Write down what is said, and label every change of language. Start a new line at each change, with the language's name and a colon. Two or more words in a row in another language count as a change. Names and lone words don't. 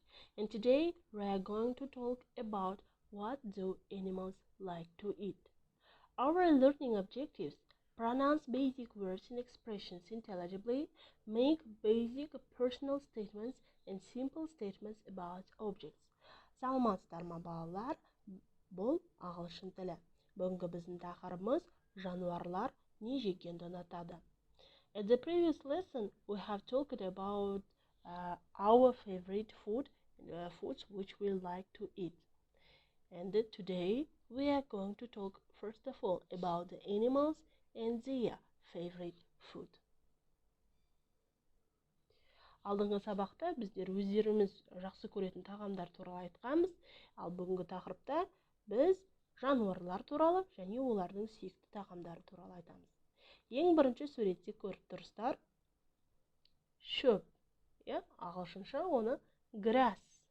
English: And today we are going to talk about what do animals like to eat. Our learning objectives: pronounce basic words and expressions intelligibly, make basic personal statements and simple statements about objects.
Kazakh: Саламатсыздар ма балалар? Бұл ағылшын тілі. Бүгінгі біздің тақырыбымыз жануарлар не жегенді ұнатады.
English: At the previous lesson, we have talked about our favorite foods which we like to eat. And today, we are going to talk first of all about the animals and their favorite food.
Kazakh: Алдыңғы сабақта біздер өздеріміз жақсы көретін тағамдар туралы айтқанбыз, ал бүгінгі тақырыпта біз жануарлар туралы және олардың сүйікті тағамдары туралы айтамыз. Ең бірінші суретте көріп тұрсыздар, шөп, ағылшынша оны grass.